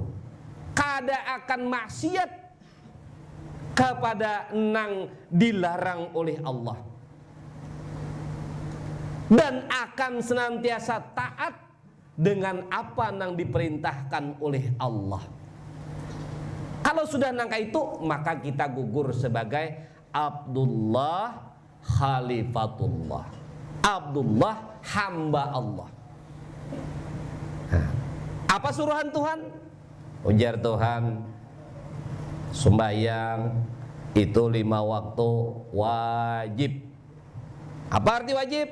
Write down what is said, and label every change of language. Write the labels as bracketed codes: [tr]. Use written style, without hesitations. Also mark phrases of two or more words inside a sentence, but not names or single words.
[bjn] Kada akan maksiat kepada nang dilarang oleh Allah, dan akan senantiasa taat dengan apa nang diperintahkan oleh Allah. Kalau sudah nangka itu, maka kita gugur sebagai Abdullah Khalifatullah, Abdullah hamba Allah. Apa suruhan Tuhan? Ujar Tuhan, sembahyang itu 5 waktu wajib. Apa arti wajib?